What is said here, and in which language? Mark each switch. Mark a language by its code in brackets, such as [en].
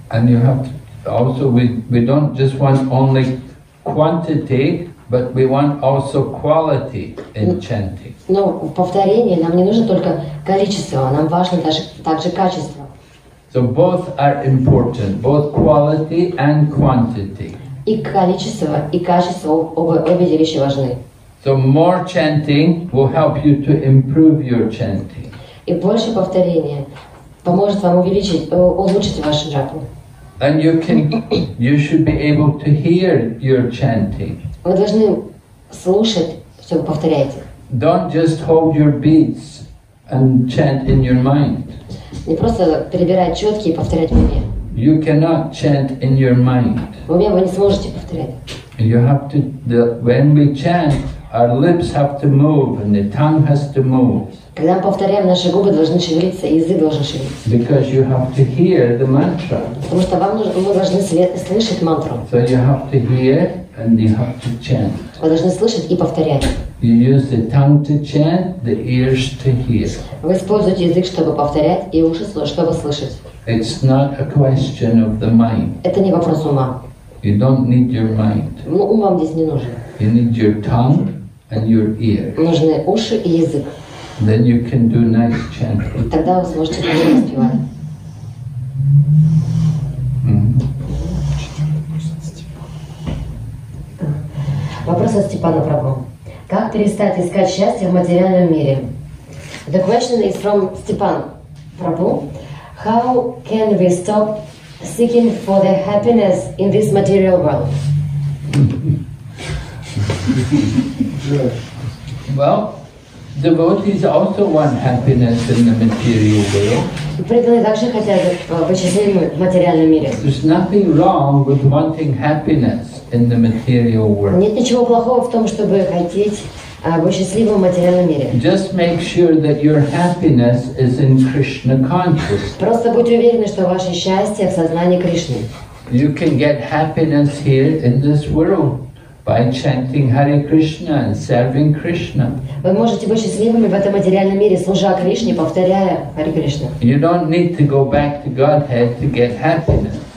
[en] And you have to also, we don't just want only quantity, but we want also quality in chanting. [ru] Но в повторении нам не нужно только количество, нам важно также качество. [en] So both are important, both quality and quantity. [ru] И количество, и качество обе вещи важны. [en] So more chanting will help you to improve your chanting. [ru] И больше повторения поможет вам улучшить вашу джапу. [en] And you should be able to hear your chanting. [ru] Вы должны слушать, что вы повторяете. [en] Don't just hold your beats and chant in your mind. [ru] Не просто перебирать четки и повторять в уме. [en] You cannot chant in your mind. [ru] В уме вы не сможете повторять. [en] You have to, when we chant, our lips have to move and the tongue has to move. [ru] Когда мы повторяем, наши губы должны шевелиться, и язык должен шевелиться. [en] Because you have to hear the mantra. [ru] Потому что вы должны слышать мантру. [en] So you have to hear and you have to chant. [ru] Вы должны слышать и повторять. [en] You use the tongue to chant, the ears to hear. [ru] Вы используете язык, чтобы повторять, и уши, чтобы слышать. [en] It's not a question of the mind. [ru] Это не вопрос ума. [en] You don't need your mind. [ru] Ну, ум вам здесь не нужен. [en] You need your tongue and your ear. [ru] Нужны уши и язык. [en] Then you can do nice chanting. [ru] Тогда вы сможете хорошо воспевать. Вопрос от Степана Прабhu. Как перестать искать счастье в материальном мире? [en] The question is from Stepan Prabhu. How can we stop seeking for the happiness in this material world? Well, devotees also want happiness in the material world. [ru] Преданные также хотят быть счастливыми в материальном мире. [en] There's nothing wrong with wanting happiness in the material world. [ru] Нет ничего плохого в том, чтобы хотеть быть счастливым в материальном мире. [en] Just make sure that your happiness is in Krishna consciousness. [ru] Просто будьте уверены, что ваше счастье в сознании Кришны. [en] You can get happiness here in this world by chanting Hare Krishna and serving Krishna. [ru] Вы можете быть счастливыми в этом материальном мире, служа Кришне, повторяя Харе Кришна. [en] You don't need to go back to Godhead to get happiness.